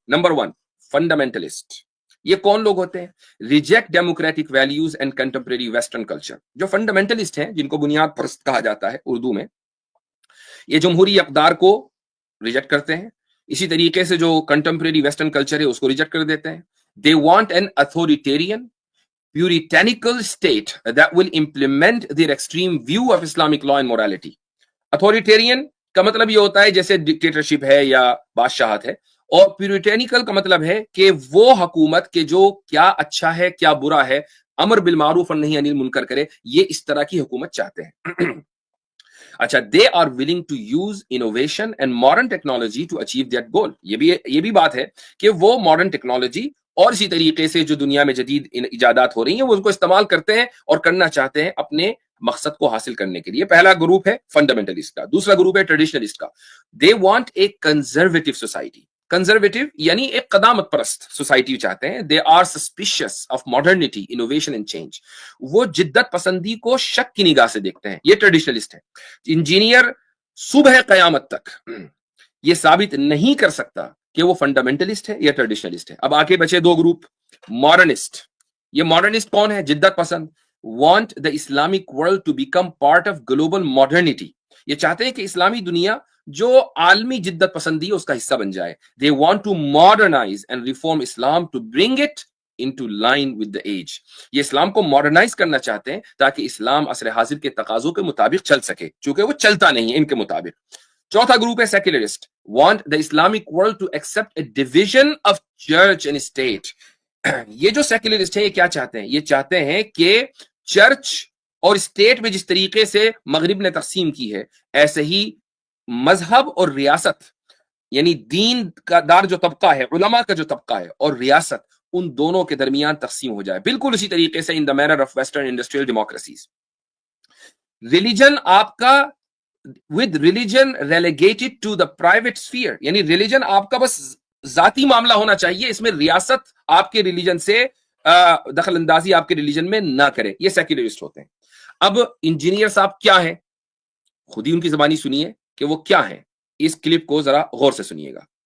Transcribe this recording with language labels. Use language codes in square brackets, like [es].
[ur] Number 1 fundamentalist. یہ کون لوگ ہوتے ہیں؟ [en] Reject democratic values and contemporary western culture. [ur] جو فنڈامنٹلسٹ ہیں جن کو بنیاد پرست کہا جاتا ہے اردو میں، یہ جمہوری اقدار کو ریجیکٹ کرتے ہیں. اسی طریقے سے جو کنٹمپریری ویسٹرن کلچر ہے اس کو ریجیکٹ کر دیتے ہیں. [en] They want an authoritarian, puritanical state that will implement their extreme view of Islamic law and morality. [ur] Authoritarian کا مطلب یہ ہوتا ہے جیسے ڈکٹیٹرشپ ہے یا بادشاہت ہے، اور پیوریٹینیکل کا مطلب ہے کہ وہ حکومت کے جو کیا اچھا ہے کیا برا ہے، امر بالمعروف اور نہی عن المنکر کرے، یہ اس طرح کی حکومت چاہتے ہیں. [en] اچھا، they are willing to use innovation and modern technology to achieve that goal. [ur] یہ بھی بات ہے کہ وہ ماڈرن ٹیکنالوجی اور اسی طریقے سے جو دنیا میں جدید ایجادات ہو رہی ہیں وہ ان کو استعمال کرتے ہیں اور کرنا چاہتے ہیں اپنے مقصد کو حاصل کرنے کے لیے. پہلا گروپ ہے فنڈامنٹلسٹ کا. دوسرا گروپ ہے ٹریڈیشنلسٹ کا. [en] they want a conservative society. [ur] Conservative یعنی ایک قدامت پرست سوسائٹی چاہتے ہیں. [en] they are suspicious of modernity, innovation and change. [ur] وہ جدت پسندی کو شک کی نگاہ سے دیکھتے ہیں. یہ ٹریڈیشنلسٹ ہے. انجینئر صبح قیامت تک یہ ثابت نہیں کر سکتا کہ وہ فنڈامنٹلسٹ ہے یا ٹریڈیشنلسٹ ہے. اب آگے بچے 2 گروپ. ماڈرنسٹ. یہ ماڈرنسٹ کون ہے؟ جدت پسند. [en] want the Islamic world to become part of global modernity. [ur] یہ چاہتے ہیں کہ اسلامی دنیا جو عالمی جدت پسندی ہے اس کا حصہ بن جائے. [en] they want to modernize and reform Islam to bring it into line with the age. [ur] یہ اسلام کو ماڈرنائز کرنا چاہتے ہیں تاکہ اسلام عصر حاضر کے تقاضوں کے مطابق چل سکے، چونکہ وہ چلتا نہیں ہے ان کے مطابق. چوتھا گروپ ہے secularist. [en] want the Islamic world to accept a division of church and state. [ur] یہ جو سیکولرسٹ ہیں یہ کیا چاہتے ہیں؟ یہ چاہتے ہیں کہ چرچ اور اسٹیٹ میں جس طریقے سے مغرب نے تقسیم کی ہے ایسے ہی مذہب اور ریاست یعنی دین کا دار جو طبقہ ہے، علماء کا جو طبقہ ہے، اور ریاست، ان دونوں کے درمیان تقسیم ہو جائے. بالکل اسی طریقے سے [en] In the manner of western industrial democracies. [ur] Religion آپ کا [en] with religion relegated to the private sphere. [ur] یعنی ریلیجن آپ کا بس ذاتی معاملہ ہونا چاہیے، اس میں ریاست آپ کے ریلیجن سے دخل اندازی آپ کے ریلیجن میں نہ کرے. یہ سیکولرسٹ ہوتے ہیں. اب انجینئر صاحب کیا ہیں؟ خود ہی ان کی زبانی سنیے کہ وہ کیا ہیں. اس کلپ کو ذرا غور سے سنیے گا.